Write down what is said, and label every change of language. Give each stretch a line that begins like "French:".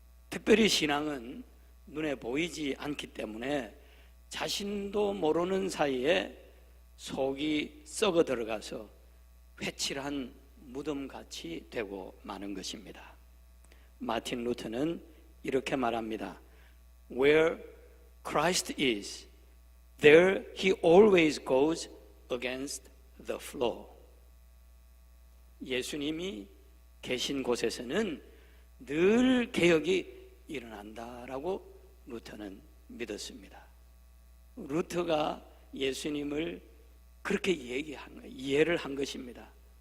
Korean: 특별히 신앙은 눈에 보이지 않기 때문에 자신도 모르는 사이에 속이 썩어 들어가서 회칠한 무덤같이 되고 마는 것입니다. 마틴 루터는 이렇게 말합니다.
English: Where Christ is, there he always goes against the flow.
Korean: 예수님이 계신 곳에서는 늘 개혁이 일어난다라고 루터는 믿었습니다. 루터가 예수님을 그렇게 이해를 한 것입니다.